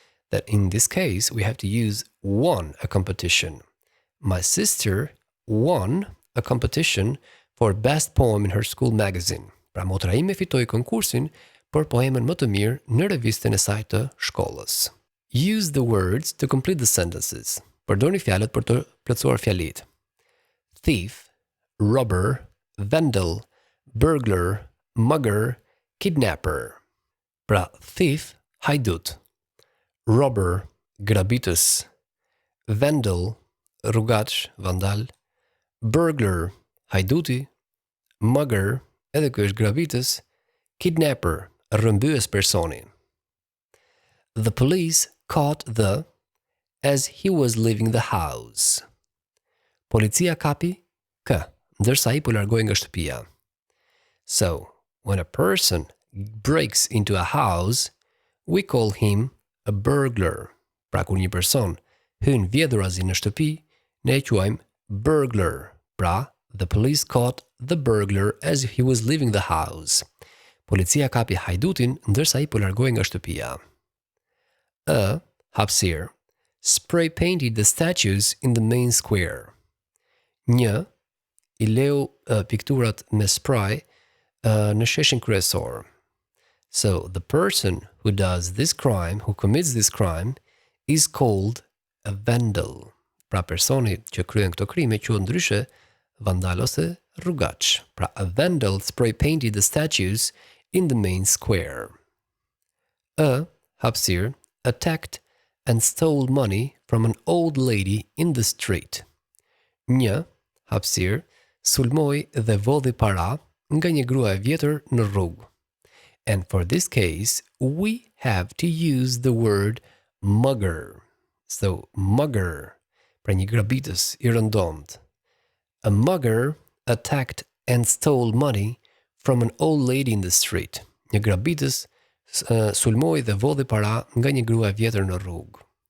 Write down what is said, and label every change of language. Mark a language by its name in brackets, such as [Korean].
[English] That in this case, we have to use won a competition. My sister won a competition for best poem in her school magazine. [Albanian] Pra motra ime fitoi konkursin për poemën më të mirë në revistën e saj të shkollës. [English] Use the words to complete the sentences. [Albanian] Përdorni fjalët për të plotësuar fjalitë. [English] Thief, robber, vandal, burglar, mugger, kidnapper. [Albanian] Pra thief, hajdut. Robber, grabitës. Vandal, rrugaç, vandal. Burglar, hajduti. Mugger, edhe ky është grabitës. Kidnapper, rrëmbyes personi. [English] The police caught the as he was leaving the house. [Albanian] Policia kapi kë, ndërsa ai po largoi nga shtëpia. [English] So, when a person breaks into a house, we call him a burglar. [Albanian] Pra kur një person hyn vjedhurazi në shtëpi, ne e quajmë burglar. [English] Pra, the police caught the burglar as he was leaving the house. [Albanian] Policia kapi hajdutin ndërsa ai po largoi nga shtëpia. Hapësirë, [English] spray painted the statues in the main square. [Albanian] Një, I leu pikturat me spray në sheshin kryesor. [English] So, the person who does this crime, who commits this crime, is called a vandal. [Albanian] Pra personi që kryen këto krime quhet ndryshe vandal ose rrugaç. [English] Pra a vandal spray painted the statues in the main square. A hapësirë attacked and stole money from an old lady in the street. [Albanian] Një hapësirë sulmoi dhe vodhi para nga një grua e vjetër në rrugë. [English] And for this case, we have to use the word mugger. [Albanian] So, mugger, pra një grabitës i rëndomt. [English] A mugger attacked and stole money from an old lady in the street. [Albanian] Një grabitës sulmoi dhe vodhi para nga një grua e vjetër në rrugë.